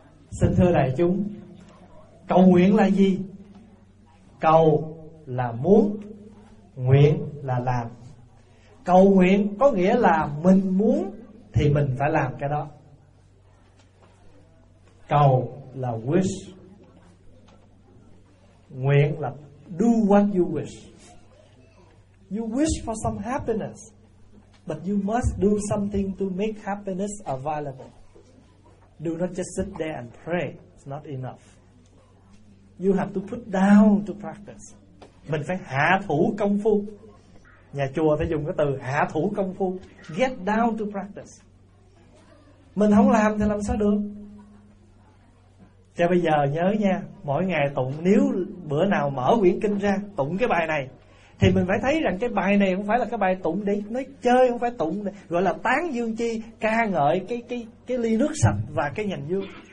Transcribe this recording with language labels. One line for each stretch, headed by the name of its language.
Vietnamese: Xin thưa đại chúng, cầu nguyện là gì? Cầu là muốn, nguyện là làm. Cầu nguyện có nghĩa là mình muốn thì mình phải làm cái đó. Cầu là
English: wish,
Vietnamese: nguyện là
English: do what you wish. You wish for some happiness, but you must do something to make happiness available. Do not just sit there and pray. It's not enough. You have to put down to practice.
Vietnamese: Mình phải hạ thủ công phu. Nhà chùa phải dùng cái từ hạ thủ công phu.
English: Get down to practice.
Vietnamese: Mình không làm thì làm sao được. Cho bây giờ nhớ nha, mỗi ngày tụng, nếu bữa nào mở quyển kinh ra tụng cái bài này, thì mình phải thấy rằng cái bài này không phải là cái bài tụng để nói chơi, không phải tụng để gọi là tán dương chi, ca ngợi cái ly nước sạch và cái nhành dương.